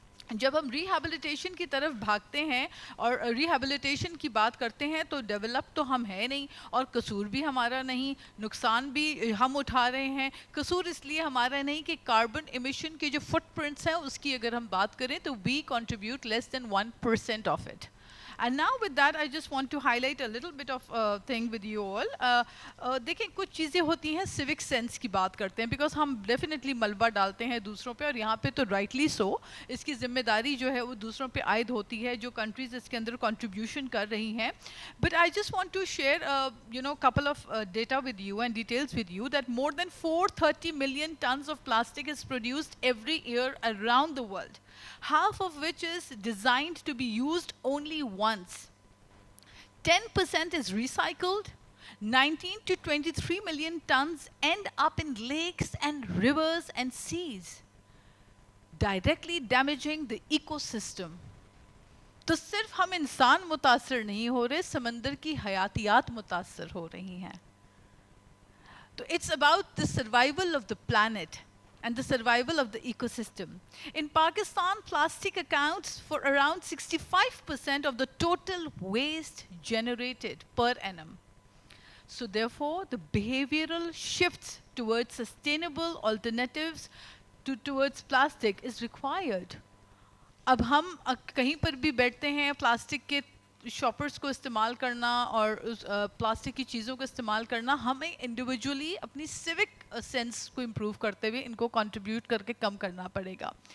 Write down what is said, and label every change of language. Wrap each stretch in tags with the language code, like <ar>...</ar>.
<ur>جب ہم ریہیبلیٹیشن کی طرف بھاگتے ہیں اور ریہیبلیٹیشن کی بات کرتے ہیں, تو ڈیولپ تو ہم ہے نہیں, اور قصور بھی ہمارا نہیں, نقصان بھی ہم اٹھا رہے ہیں. قصور اس لیے ہمارا نہیں کہ کاربن ایمیشن کے جو فٹ پرنٹس ہیں اس کی اگر ہم بات کریں تو</ur> <en>we contribute less than 1% of it. And now with that I just want to highlight a little bit of thing with you all.</en> <ur>دیکھیں کچھ چیزیں ہوتی ہیں سیوک سینس کی بات کرتے ہیں, بیکاز ہم ڈیفینیٹلی ملبہ ڈالتے ہیں دوسروں پہ, اور یہاں پہ تو رائٹلی سو, اس کی ذمہ داری جو ہے وہ دوسروں پہ عائد ہوتی ہے جو کنٹریز اس کے اندر کنٹریبیوشن کر رہی ہیں.</ur> <en>But I just want to share couple of data with you and details with you that more than 430 million tons of plastic is produced every year around the world, half of which is designed to be used only once. 10% is recycled. 19 to 23 million tons end up in lakes and rivers and seas, directly damaging the ecosystem.</en> <ur>تو صرف ہم انسان متاثر نہیں ہو رہے, سمندر کی حیاتیات متاثر ہو رہی ہیں.</ur> <en>تو it's about the survival of the planet and the survival of the ecosystem. In Pakistan, plastic accounts for around 65% of the total waste generated per annum. So therefore, the behavioral shifts towards sustainable alternatives towards plastic is required.</en> <ur>اب ہم کہیں پر بھی بیٹھتے ہیں, plastic کے shoppers کو استعمال کرنا اور پلاسٹک کی چیزوں کو استعمال کرنا, ہمیں انڈیویجولی اپنی سیوک سینس کو امپروو کرتے ہوئے ان کو کنٹریبیوٹ کر کے کم کرنا پڑے گا.</ur>